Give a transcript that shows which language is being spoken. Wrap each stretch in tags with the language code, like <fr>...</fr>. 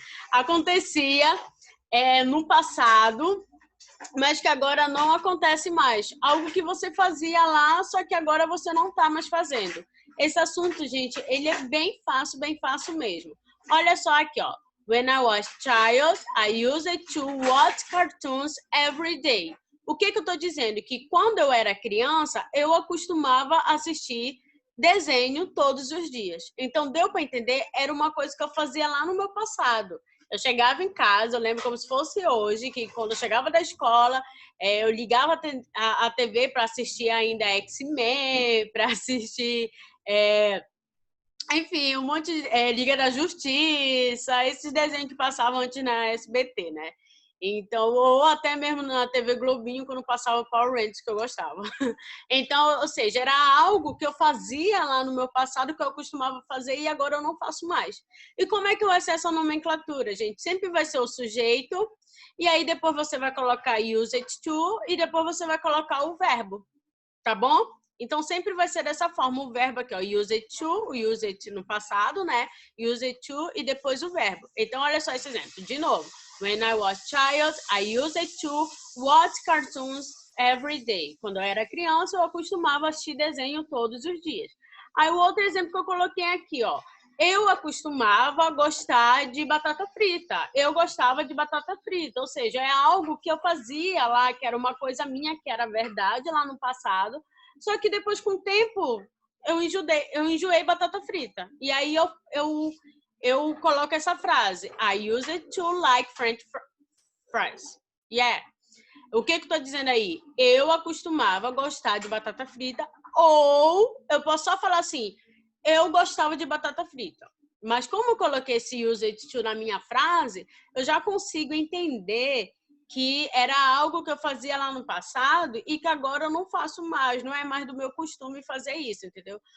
<pt>Acontecia no passado, mas que agora não acontece mais. Algo que você fazia lá, só que agora você não está mais fazendo. Esse assunto, gente, ele é bem fácil mesmo. Olha só aqui, ó.</pt> <en>When I was child, I used to watch cartoons every day.</en> <pt>O que eu estou dizendo? Que quando eu era criança, eu acostumava assistir desenho todos os dias. Então, deu para entender? Era uma coisa que eu fazia lá no meu passado. Eu chegava em casa, eu lembro como se fosse hoje, que quando eu chegava da escola, eu ligava a TV para assistir ainda X-Men, para assistir... enfim, um monte de Liga da Justiça, esses desenhos que passavam antes na SBT, né? Então, ou até mesmo na TV Globinho, quando passava o Power Rangers, que eu gostava. Então, ou seja, era algo que eu fazia lá no meu passado, que eu costumava fazer e agora eu não faço mais. E como é que vai ser essa nomenclatura, gente? Sempre vai ser o sujeito, e aí depois você vai colocar use it to, e depois você vai colocar o verbo, tá bom? Então, sempre vai ser dessa forma, o verbo aqui, ó, use it to, o use it no passado, né? Use it to e depois o verbo. Então, olha só esse exemplo, de novo.</pt> <en>When I was child, I used to watch cartoons every day.</en> <pt>Quando eu era criança, eu costumava assistir desenho todos os dias. Aí, o outro exemplo que eu coloquei aqui, ó. Eu acostumava gostar de batata frita. Eu gostava de batata frita, ou seja, é algo que eu fazia lá, que era uma coisa minha, que era verdade lá no passado, só que depois, com o tempo, eu enjoei batata frita. E aí eu coloco essa frase.</pt> <en>I use it to like French fries. Yeah.</en> <pt>O que eu tô dizendo aí? Eu acostumava gostar de batata frita, ou eu posso só falar assim, eu gostava de batata frita. Mas como eu coloquei esse use it to na minha frase, eu já consigo entender que era algo que eu fazia lá no passado e que agora eu não faço mais, não é mais do meu costume fazer isso, entendeu?</pt>